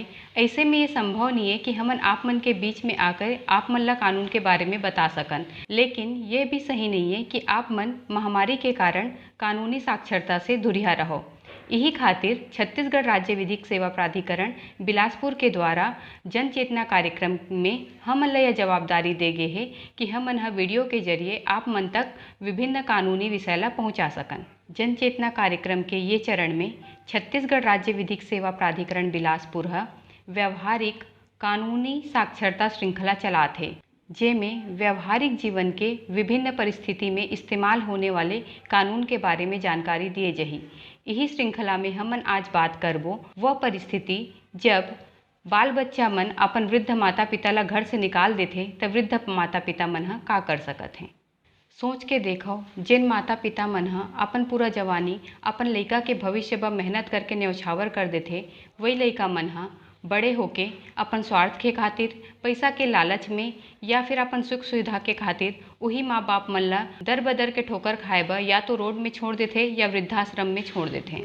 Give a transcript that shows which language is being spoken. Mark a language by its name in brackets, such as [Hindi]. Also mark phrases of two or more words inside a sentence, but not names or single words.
[Chhattisgarhi] ऐसे में ये संभव नहीं है कि हमन आप मन के बीच में आकर आप मन ला कानून के बारे में बता सकन, लेकिन ये भी सही नहीं है कि आप मन महामारी के कारण कानूनी साक्षरता से दूरिया रहो। यही खातिर छत्तीसगढ़ राज्य विधिक सेवा प्राधिकरण बिलासपुर के द्वारा जन चेतना कार्यक्रम में हमन ला यह जवाबदारी दे गे है कि हमन वीडियो के जरिए आप मन तक विभिन्न कानूनी विषय ला पहुँचा सकन। जन चेतना कार्यक्रम के ये चरण में छत्तीसगढ़ राज्य विधिक सेवा प्राधिकरण बिलासपुर व्यवहारिक कानूनी साक्षरता श्रृंखला चलात है, जेमें व्यवहारिक जीवन के विभिन्न परिस्थिति में इस्तेमाल होने वाले कानून के बारे में जानकारी दिए जही। यही श्रृंखला में हमन आज बात करबो वह परिस्थिति जब बाल बच्चा मन अपन वृद्ध माता पिता ला घर से निकाल देथे तब वृद्ध माता पिता मन का कर सकत हैं। सोच के देखो, जिन माता पिता मन अपन पूरा जवानी अपन लइका के भविष्य ब मेहनत करके न्यौछावर कर देथे, वही लइका मन बड़े होके अपन स्वार्थ के खातिर, पैसा के लालच में या फिर अपन सुख सुविधा के खातिर वही माँ बाप मन ला दर बदर के ठोकर खाए ब या तो रोड में छोड़ देथे या वृद्धाश्रम में छोड़ देथे।